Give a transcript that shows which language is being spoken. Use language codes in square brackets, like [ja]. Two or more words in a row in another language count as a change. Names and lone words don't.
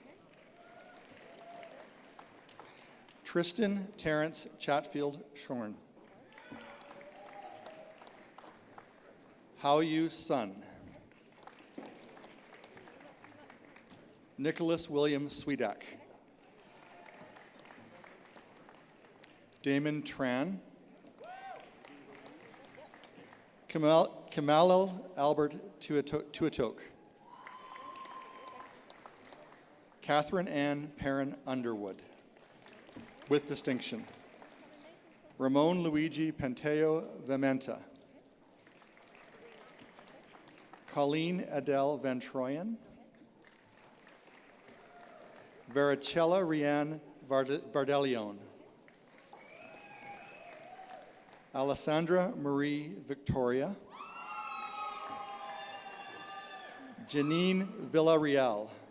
[en] Tristan Terrence Chatfield Shorn, How You Sun, Nicholas William Sweedak, Damon Tran, Kamalil Albert Tuatok, Catherine Ann Perrin Underwood, with distinction, Ramon Luigi Penteo Vementa, Colleen Adele Van Troyen, Vericella Rianne Vardelion, Alessandra Marie Victoria, Janine Villarreal,